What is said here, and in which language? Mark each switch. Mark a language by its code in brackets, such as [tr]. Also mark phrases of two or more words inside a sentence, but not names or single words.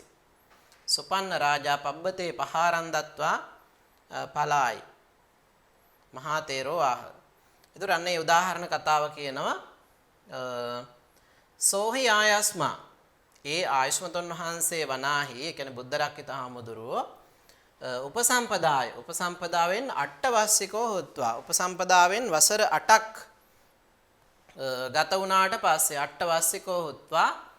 [pi] සුපන්න රාජා පබ්බතේ පහාරන් දත්වා පලායි. මහා තේරෝ ආහ. [si] ඒතර අන්නේ උදාහරණ කතාව කියනවා [pi] සෝහි ආයස්මා [si] ඒ ආයුෂ්මතුන් වහන්සේ වනාහි ඒ කියන්නේ බුද්ධ රක්කිත හාමුදුරුවෝ උපසම්පදාවෙන් [pi] අට්ඨවස්සිකෝ හොත්වා [si] උපසම්පදාවෙන් වසර 8ක් ගත වුණාට පස්සේ [pi] අට්ඨවස්සිකෝ හොත්වා